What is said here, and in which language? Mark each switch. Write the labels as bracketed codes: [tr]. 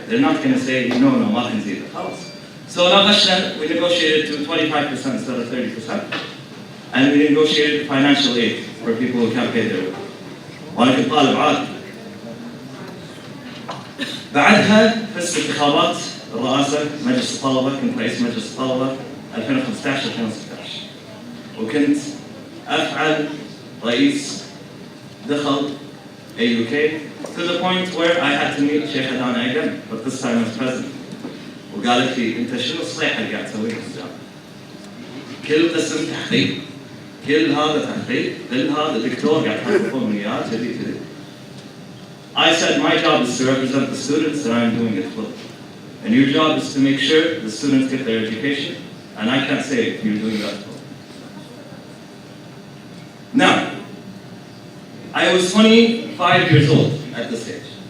[en] They're not going to say no [ar] ما تنزيد. خلاص. [en] So ناقشنا, we negotiated to 25% instead of 30%. And we negotiated financial aid for people who can't pay their way. [ar] وأنا كنت طالب عادي. بعدها فزت انتخابات الرئاسة مجلس الطلبة, كنت رئيس مجلس الطلبة 2015 2016. وكنت أفعل رئيس دخل [en] AUK to the point where I had to meet Sheikh Adana again, but this time as president. [ar] وقالت لي أنت شنو الصيحة اللي قاعد تسويها في الجامعة؟ كل قسم تحقيق، كل هذا تحقيق، كل هذا دكتور قاعد يحققون من إياه كذي. [en] I said my job is to represent the students and I'm doing it fully. And your job is to make sure the students get their education, and I can't say if you're doing that fully. Now, I was 25 years old at this stage.